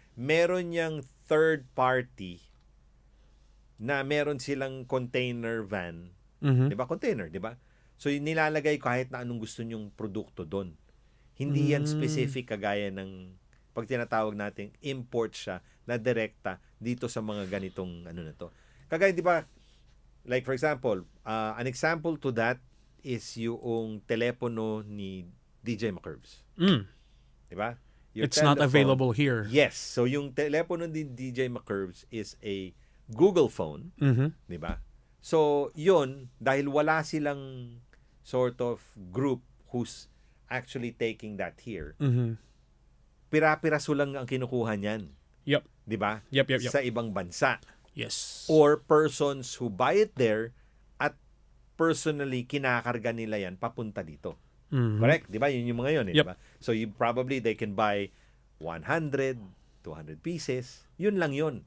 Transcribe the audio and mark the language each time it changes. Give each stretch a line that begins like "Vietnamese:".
Filipino: meron niyang third party na meron silang container van. Mhm. 'Di ba? Container, 'di ba? So nilalagay kahit na anong gusto niyong produkto doon. Hindi yan specific kagaya ng pag tinatawag nating import siya na direkta dito sa mga ganitong ano na to. Kagaya 'di ba?
English: Like for example, an example to that is
Filipino: yung telepono ni
English: DJ McCurves. Mm.
Filipino: 'Di ba?
English: It's not available here. Yes. So
Filipino: yung telepono ni
English: DJ McCurves is a Google phone, Mhm.
Filipino: 'di ba?
English: So,
Filipino: 'yun dahil wala silang
English: sort of group who's actually taking that here. Mhm.
Filipino: Pira-piraso lang ang kinukuha niyan,
English: Yep.
Filipino: 'di ba?
English: Yep.
Filipino: Sa ibang bansa
English: Yes. or persons who buy it there at personally
Filipino: kinakarga nila 'yan papunta dito. Mhm. Correct? 'Di ba? Yun yung mga 'yon,
English: 'di ba? So, they can buy 100, 200 pieces.
Filipino: Yun lang yun.